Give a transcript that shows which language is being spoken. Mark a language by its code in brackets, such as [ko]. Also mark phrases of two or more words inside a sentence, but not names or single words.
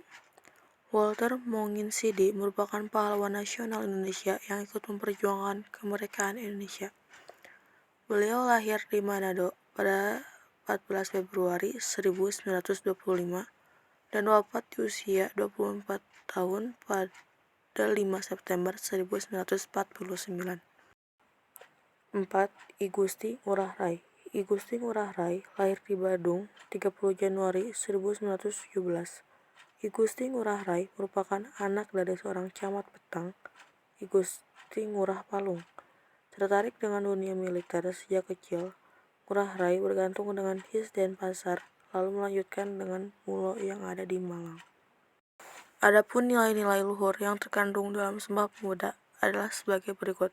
[id] Walter Monginsidi merupakan pahlawan nasional Indonesia yang ikut memperjuangkan kemerdekaan Indonesia. Beliau lahir di Manado pada 14 Februari 1925 dan wafat di usia 24 tahun pada 5 September 1949. 4. I Gusti Ngurah Rai. I Gusti Ngurah Rai lahir di Badung 30 Januari 1917. I Gusti Ngurah Rai merupakan anak dari seorang camat petang, I Gusti Ngurah Palung. Tertarik dengan dunia militer sejak kecil, Ngurah Rai bergantung dengan His Denpasar, lalu melanjutkan dengan Mulo yang ada di Malang. Adapun nilai-nilai luhur yang terkandung dalam Sumpah Pemuda adalah sebagai berikut.